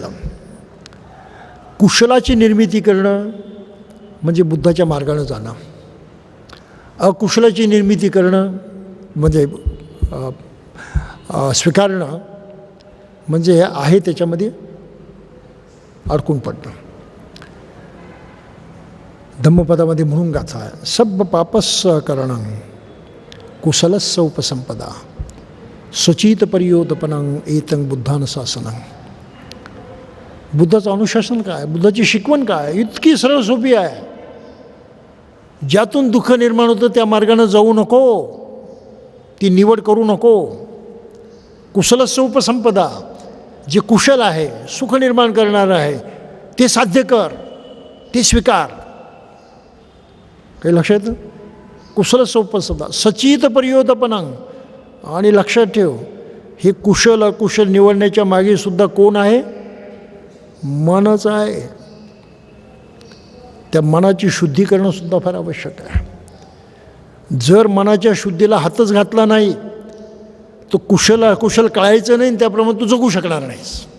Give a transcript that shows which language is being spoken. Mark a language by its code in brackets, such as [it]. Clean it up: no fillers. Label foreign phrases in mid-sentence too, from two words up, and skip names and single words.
[mr] कुशलाची निर्मिती करणं म्हणजे बुद्धाच्या मार्गानं जाणं, अकुशलाची निर्मिती करणं म्हणजे स्वीकारणं म्हणजे आहे त्याच्यामध्ये अडकून पडणं. धम्मपदामध्ये म्हणून गाथा आहे, [pi] सब पापस्स करणं कुशलस्स उपसंपदा सचित पर्योदपनं एतं बुद्धान शासनं. [mr] बुद्धाचं अनुशासन काय, बुद्धाची शिकवण काय, इतकी सरळ सोपी आहे. ज्यातून दुःख निर्माण होतं त्या मार्गानं जाऊ नको, ती निवड करू नको. [pi] कुशलस्स उपसंपदा, [mr] जे कुशल आहे, सुख निर्माण करणारं आहे ते साध्य कर, ते स्वीकार. काही लक्षात येतं. [pi] कुशलस्स उपसंपदा सचित पर्योदपनं. [mr] आणि लक्षात ठेव, हे कुशल अकुशल निवडण्याच्या मागे सुद्धा कोण आहे, मनच आहे. त्या मनाची शुद्धी करणंसुद्धा फार आवश्यक आहे. जर मनाच्या शुद्धीला हातच घातला नाही तो कुशल अकुशल कळायचं नाही, त्याप्रमाणे तू जगू शकणार नाहीस.